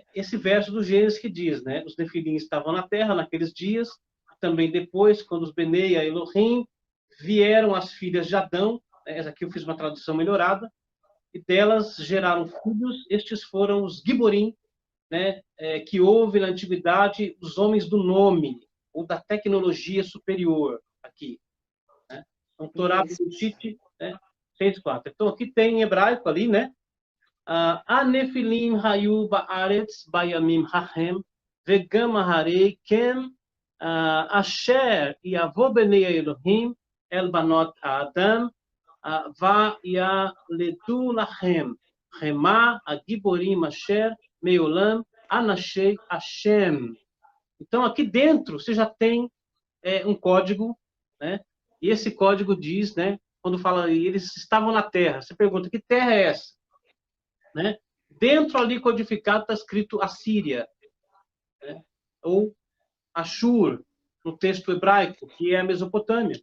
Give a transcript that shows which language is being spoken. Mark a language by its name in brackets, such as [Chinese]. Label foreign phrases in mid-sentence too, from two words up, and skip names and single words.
[Portuguese] esse verso do Gênesis que diz, né, os Nefilim estavam na terra naqueles dias, também depois, quando os Bene e a Elohim vieram as filhas de Adão, né, essa aqui eu fiz uma tradução melhorada, e delas geraram filhos, estes foram os Giborim, né, que houve na antiguidade os homens do nome, ou da tecnologia superior, aqui. Né? Então, Torá Bereshit, né, 6:4. Então, aqui tem em hebraico ali, né? [Hebrew] הנפילים היו בארץ בימים ההם וגם אחרי כן אשר יבאו בני אלהים אל בנות אדם וילדו להם המה הגברים אשר מעולם אנשי השם. [Portuguese] Então, aqui dentro, você já tem um código, né? E esse código diz, né? Quando fala, eles estavam na terra. Você pergunta, que terra é essa? Né? Dentro ali codificado está escrito Assíria, né? Ou Ashur, no texto hebraico, que é a Mesopotâmia.